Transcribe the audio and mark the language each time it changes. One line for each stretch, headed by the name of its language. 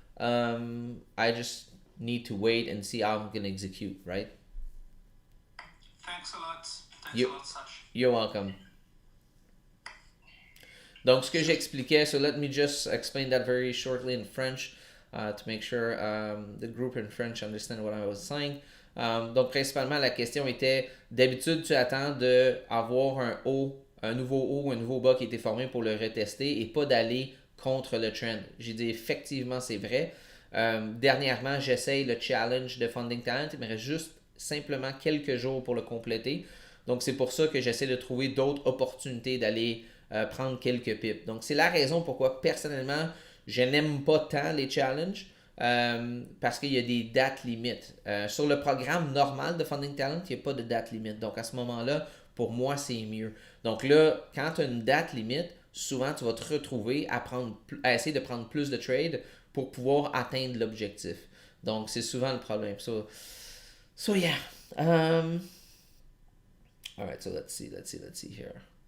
English: I just need to wait and see how I'm gonna execute, right? Thanks a lot. Thanks a lot, Sach. You're welcome.
French: Donc, ce que j'expliquais,
English: so let me just explain that very shortly in French to make sure the group in French understand what I was saying.
French: Donc, principalement, la question était, d'habitude, tu attends d'avoir un nouveau haut ou un nouveau bas qui a été formé pour le retester et pas d'aller contre le trend. J'ai dit, effectivement, c'est vrai. Dernièrement, j'essaye le challenge de Funding Talent. Il me reste juste simplement quelques jours pour le compléter. Donc, c'est pour ça que j'essaie de trouver d'autres opportunités d'aller prendre quelques pips. Donc, c'est la raison pourquoi, personnellement, je n'aime pas tant les challenges parce qu'il y a des dates limites. Sur le programme normal de Funding Talent, il n'y a pas de date limite. Donc, à ce moment-là, pour moi, c'est mieux. Donc là, quand tu as une date limite, souvent, tu vas te retrouver à essayer de prendre plus de trades pour pouvoir atteindre l'objectif. Donc, c'est souvent le problème.
English: So yeah. All right, so let's see here.